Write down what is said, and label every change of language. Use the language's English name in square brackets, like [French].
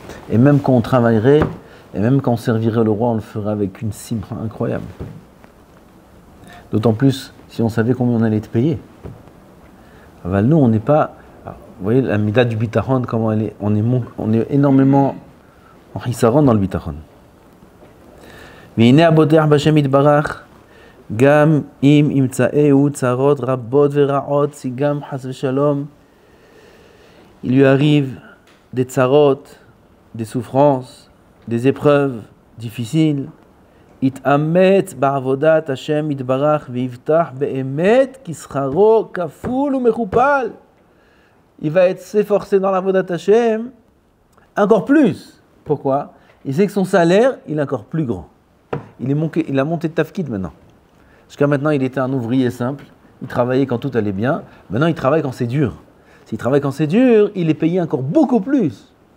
[French] Et même quand on travaillerait, et même quand on servirait le roi, on le ferait avec une simra incroyable. D'autant plus si on savait combien on allait être payé. Alors, nous, on n'est pas... Alors, vous voyez la mida du bitachon, comment elle est. On est énormément en hisaron dans le bitachon. [Hebrew] והנה הבוטח בשם יתברך, גם אם ימצאהו צרות רבות ורעות, si גם חס ושלום, [French] il lui arrive des tsarot, des souffrances, des épreuves difficiles, [Hebrew] יתאמץ בעבודת השם יתברך ויבטח באמת כי שכרו כפול ומכופל. [French] Il va s'efforcer dans l'avodat Hashem encore plus. Pourquoi? Il sait que son salaire, il est encore plus grand. Il a monté de tafkid maintenant. Jusqu'à maintenant, il était un ouvrier simple. Il travaillait quand tout allait bien. Maintenant, il travaille quand c'est dur. S'il travaille quand c'est dur, il est payé encore beaucoup plus.